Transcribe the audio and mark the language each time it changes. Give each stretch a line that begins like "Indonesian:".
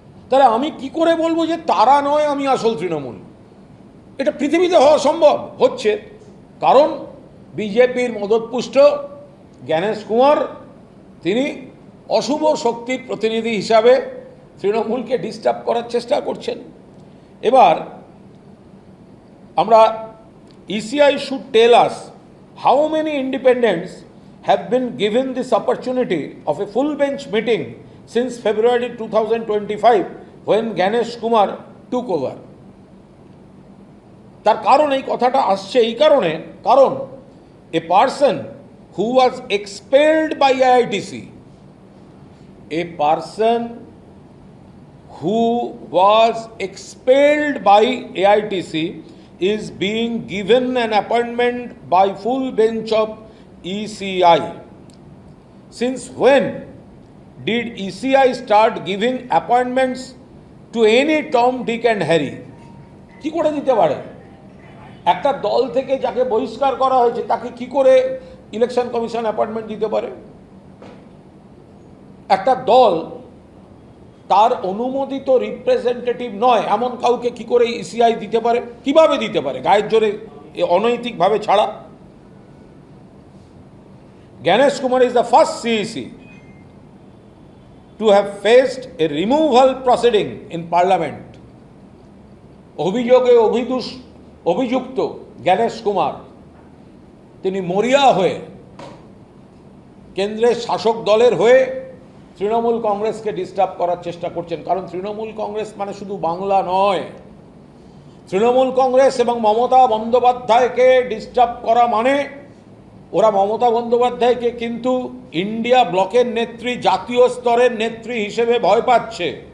Bangla: তাহলে আমি কি করে বলবো যে তারা নয় আমি আসল তৃণমূল? এটা পৃথিবীতে হওয়া সম্ভব? হচ্ছে। কারণ বিজেপির মদতপুষ্ট জ্ঞানেশ কুমার, তিনি অশুভ শক্তির প্রতিনিধি হিসাবে তৃণমূলকে ডিস্টার্ব করার চেষ্টা করছেন। এবার আমরা,
English: ECI should tell us how many independents have been given this opportunity of a full bench meeting since February 2025 when Ganesh Kumar took over.
Bangla: তার কারণ এই কথাটা আসছে এই কারণে, কারণ
English: a person who was expelled by AITC, a person who was expelled by AITC is being given an appointment by full bench of ECI. Since when did ECI start giving appointments to any Tom, Dick and Harry?
Bangla: কি করে দিতে পারে? একটা দল থেকে যাকে বহিষ্কার করা হয়েছে তাকে কি করে ইলেকশন কমিশন অ্যাপয়েন্টমেন্ট দিতে পারে? একটা দল তার অনুমোদিত রিপ্রেজেন্টেটিভ নয় এমন কাউকে কি করে ইসিআই দিতে পারে? কিভাবে দিতে পারে? গায়ের জোরে, অনৈতিকভাবে ছাড়া?
English: Ganesh Kumar is the first CEC to have faced a removal proceeding in Parliament.
Bangla: অভিযোগে অভিযুক্ত জ্ঞানেশ কুমার তিনি মরিয়া হয়ে কেন্দ্রের শাসক দলের হয়ে তৃণমূল কংগ্রেসকে ডিস্টার্ব করার চেষ্টা করছেন। কারণ তৃণমূল কংগ্রেস মানে শুধু বাংলা নয়, তৃণমূল কংগ্রেস এবং মমতা বন্দ্যোপাধ্যায়কে ডিস্টার্ব করা মানে ওরা মমতা বন্দ্যোপাধ্যায়কে কিন্তু ইন্ডিয়া ব্লকের নেত্রী, জাতীয় স্তরের নেত্রী হিসেবে ভয় পাচ্ছে।